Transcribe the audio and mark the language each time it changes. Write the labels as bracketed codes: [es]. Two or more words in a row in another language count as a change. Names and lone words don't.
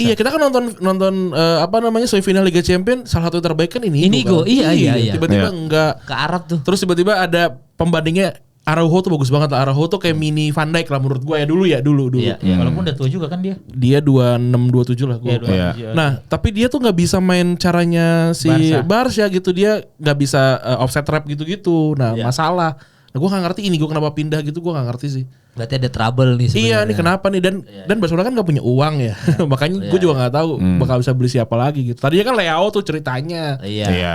[id] Iya, kita kan nonton apa namanya semifinal Liga Champions, salah satu yang terbaik kan Inigo, kan? iya. Tiba-tiba Iya. enggak. Ke Arab tuh. Terus tiba-tiba ada pembandingnya Araujo tuh bagus banget lah. Araujo tuh kayak mini Van Dijk lah menurut gue ya dulu. Iya, iya. Walaupun udah tua juga kan dia. Dia 26 27 lah gue. Iya, 27. Iya. Nah, tapi dia tuh nggak bisa main caranya si Barca. Barca gitu, dia nggak bisa [en] offset trap [id] gitu-gitu. Nah, Iya. masalah. Nah, Gue gak ngerti ini gue kenapa pindah gitu, gue gak ngerti sih. Berarti ada trouble nih sebenarnya. Iya, ini kenapa nih, dan Barcelona kan gak punya uang ya. Makanya gue juga gak tahu bakal bisa beli siapa lagi gitu. Tadinya kan Leao tuh ceritanya. Iya.